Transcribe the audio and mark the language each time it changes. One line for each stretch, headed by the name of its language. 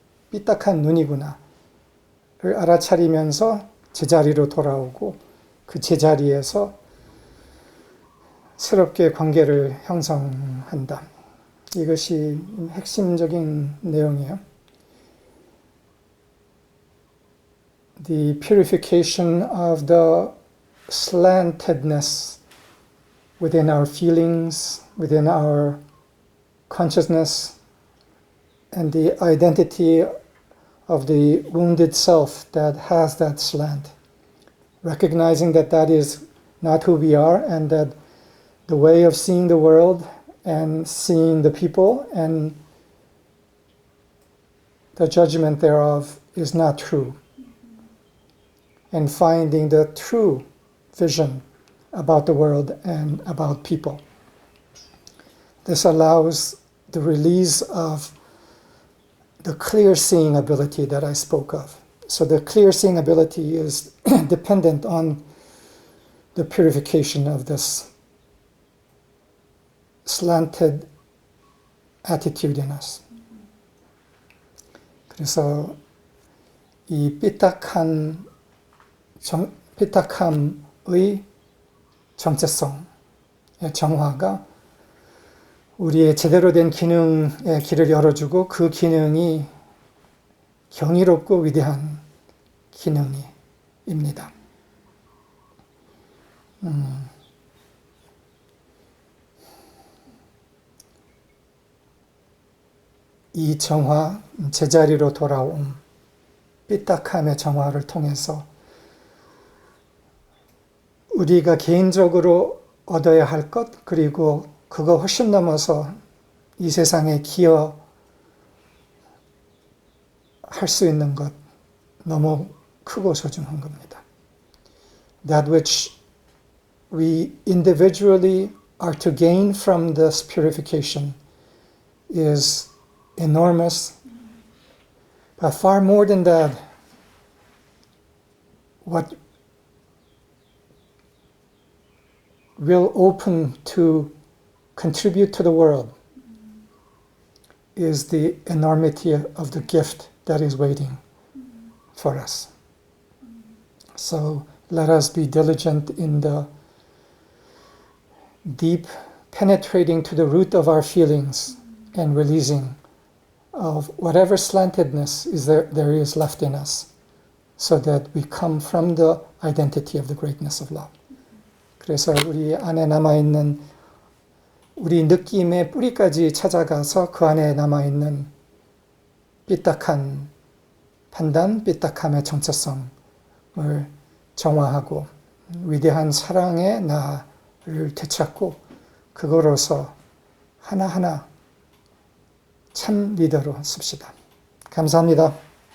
Korean: 삐딱한 눈이구나. 를 알아차리면서 제자리로 돌아오고 그 제자리에서 새롭게 관계를 형성한다. 이것이 핵심적인 내용이에요.
English: The purification of the slantedness within our feelings, within our consciousness, and the identity of the wounded self that has that slant. Recognizing that that is not who we are, and that the way of seeing the world and seeing the people and the judgment thereof is not true. And finding the true vision about the world and about people. This allows the release of the clear seeing ability that I spoke of. So the clear seeing ability is dependent on the purification of this slanted attitude in us.
Korean: 그래서 이 삐딱함의 정체성의 정화가 우리의 제대로 된 기능의 길을 열어주고 그 기능이 경이롭고 위대한 기능입니다. 이 정화, 제자리로 돌아옴, 삐딱함의 정화를 통해서 우리가 개인적으로 얻어야 할 것, 그리고 그거 훨씬 넘어서 이 세상에 기여할 수 있는 것, 너무 크고 소중한 겁니다.
English: That which we individually are to gain from this purification is enormous, but far more than that, what will open to contribute to the world is the enormity of the gift that is waiting for us. So let us be diligent in the deep penetrating to the root of our feelings and releasing of whatever slantedness is there is left in us, so that we come from the identity of the greatness of love.
Korean: 그래서 우리 안에 남아있는 우리 느낌의 뿌리까지 찾아가서 그 안에 남아있는 삐딱한 판단, 삐딱함의 정체성을 정화하고 위대한 사랑의 나를 되찾고 그거로서 하나하나 참 리더로 씁시다. 감사합니다.